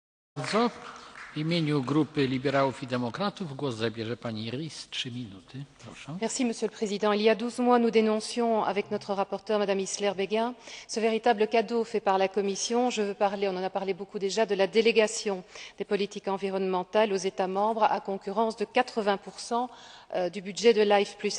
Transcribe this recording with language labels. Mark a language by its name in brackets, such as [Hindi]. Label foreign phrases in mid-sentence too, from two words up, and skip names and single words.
[Polish] Bardzo. W imieniu Grupy Liberałów i Demokratów głos zabierze pani Ries. 3 minuty. Proszę. [French] Merci, Monsieur le Président. Il y a 12 mois, nous dénoncions avec notre rapporteure, Madame Isler-Béguin, ce véritable cadeau fait par la Commission. Je veux parler, on en a parlé beaucoup déjà, de la délégation des politiques environnementales aux États membres à concurrence de 80% du budget de LIFE+.